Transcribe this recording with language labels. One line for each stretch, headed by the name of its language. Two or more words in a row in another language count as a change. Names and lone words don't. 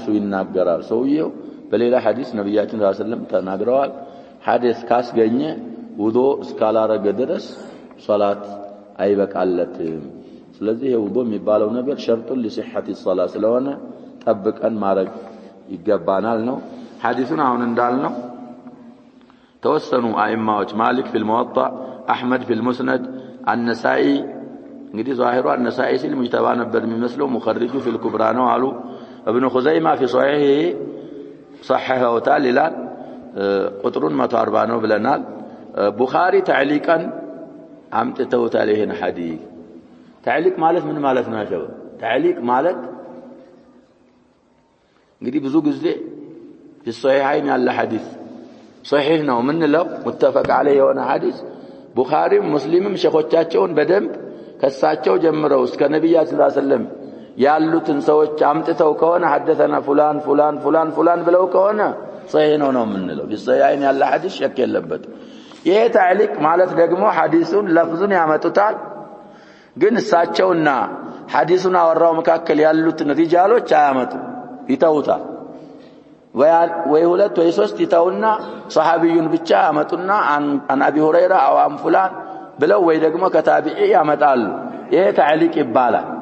Amharic: ይናገራል። ሰውየው በሌላ ሐዲስ ነብያችን
Arabic: صلى الله عليه وسلم
Amharic: ተናግረዋል። ሐዲስ ካስገኘ ውዱእ እስካላረገ ድረስ ሶላት አይበቃለትም። ስለዚህ ውዱእ የሚባለው ነገር ሸርጡን ለሲሐቲ ሶላት ስለሆነ ጠብቀን ማድረግ ይገባናል ነው። ሐዲሱን አሁን እንዳልነው ተወሰኑ አኢማዎች ማሊክ
Arabic: في الموطأ أحمد في المسند النسائي
Amharic: እንግዲህ ዛሂሩ النسائي ሲል ሙጅተባ ነበር የሚመስለው ሙኸሪጁ
Arabic: في الكبرى
Amharic: ነው አሉ።
Arabic: ابن خزيمة في صحيحه صححه
Amharic: ይላል ቁጥሩን 140 ነው ብለናል። ቡኻሪ تعليقا አምጥተውታል ይሄን ሐዲስ። تعليق ማለት ምን ማለት ነው? አሸበ تعليق ማለት እንግዲህ ብዙ ጊዜ
Arabic: في الصحيحين
Amharic: ያለ ሐዲስ صحيح ነው ምንለው
Arabic: متفق عليه
Amharic: የሆነ ሐዲስ ቡኻሪም ሙስሊምም ሸኾቻቸውን በደንብ ከሳቸው ጀምረው እስከ ነብያችን
Arabic: صلى الله عليه وسلم
Amharic: ያሉትን ሰዎች አምጥተው ከሆነ
Arabic: حدثنا فلان فلان فلان فلان
Amharic: ብለው ከሆነ صحيح ነው ምንለው።
Arabic: في الصحيحين
Amharic: ያለ ሐዲስ ሸክ የለበት። ይሄ تعليق ማለት ደግሞ ሐዲሱን ለፍዙን ያመጡታል፣ ግን እሳቸውና ሐዲሱን አወራው መካከል ያሉትን ሪጃሎች አያመጡ ይተውታል። ወይ ሁለት ወይ ሶስት ይተውና ሷሃቢዩን ብቻ ያመጡና
Arabic: عن أبي هريرة أو عن فلان
Amharic: ብለው ወይ ደግሞ ከታቢዒ ያመጣሉ። ይሄ تعليق ይባላል።